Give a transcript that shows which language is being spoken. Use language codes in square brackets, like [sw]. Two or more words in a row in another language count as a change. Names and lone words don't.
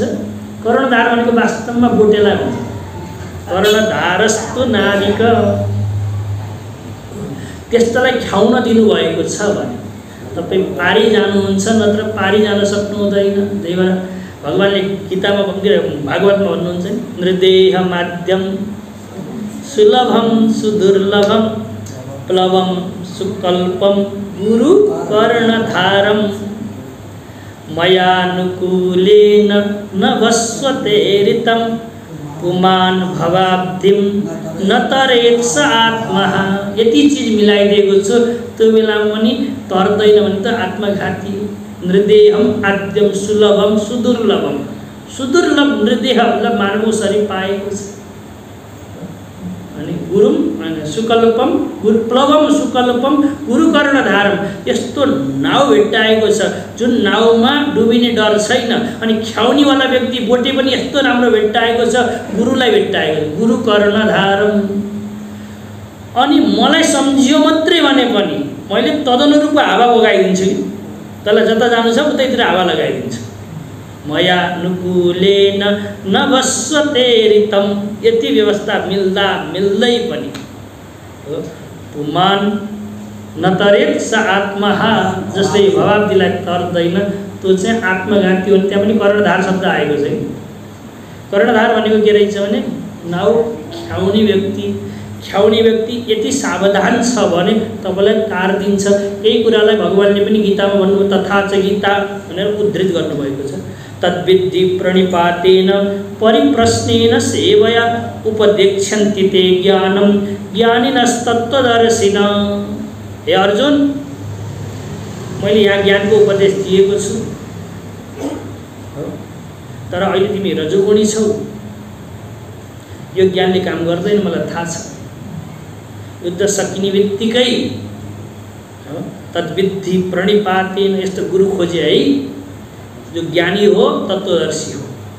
[ne] कर्णधार भनेको वास्तवमा बोटेलाई भन्छ। [sa] कर्णधारस्तु नाविक [ne] त्यस्तालाई ख्याउन दिनुभएको छ भने तपाईँ पारी जानुहुन्छ, नत्र पारी जान सक्नु हुँदैन। त्यही भएर भगवान्ले गीतामा भागवतमा भन्नुहुन्छ नि [sa] नृदेह माध्यम सुलभम सुदुर्लभम प्लवम सुकल्पम गुरु कर्णधारम मयानुकूलेन न वस्वतेरितं पुमान भवाब्धिम न तरेत स आत्मा। [ne] यति चिज मिलाइदिएको छु त्यो बेलामा पनि तर्दैन भने त आत्मघाती। [sa] नृदेहम आद्यम सुलभम सुदुर्लभम [ne] सुदुर्लभ नृदेह मतलब मानव शरीर पाएको छ। अनि [sa] गुरुम सुकल्पम प्लवम सुकल्पम गुरु कर्णधारम [ne] यस्तो नाउ भेट्टाएको छ जुन नाउमा डुबिने डर छैन। अनि ख्याउनेवाला व्यक्ति बोटे पनि यस्तो राम्रो भेट्टाएको छ गुरुलाई भेट्टाएको [sa] गुरु कर्णधारम। [ne] अनि मलाई सम्झियो मात्रै भने पनि मैले तदनुरूपको हावा बगाइदिन्छु कि तँलाई जता जानु छ उतैतिर हावा लगाइदिन्छु। [sa] मया नुकूलेन न वस्वतेरितं [ne] यति व्यवस्था मिल्दा मिल्दै पनि [sa] पुमान न तरेत स आत्मा [ne] जस्तै भवाब्दीलाई तर्दैन त्यो चाहिँ आत्मघाती हो। त्यहाँ पनि कर्णधार शब्द आएको छ। कर्णधार भनेको के रहेछ भने नाउ ख्याउने व्यक्ति यति सावधान छ भने तपाईँलाई तार दिन्छ। केही कुरालाई भगवान्ले पनि गीतामा भन्नु तथा च गीता भनेर उद्धृत गर्नुभएको छ। [sa] तद्विद्धि प्रणिपातेन परिप्रश्नेन सेवया उपदेक्षन्ति ते ज्ञानं ज्ञानिनस्तत्त्वदर्शिनः। [ne] हे अर्जुन मैले यहाँ ज्ञानको उपदेश दिएको छु तर अहिले तिमी रजोगुणी छौ, यो ज्ञानले काम गर्दैन मलाई थाहा छ। युद्ध सकिने बित्तिकै [sa] तद्विद्धि प्रणिपातेन [ne] यस्तो गुरु खोजे है जो ज्ञानी हो तत्त्वदर्शी हो।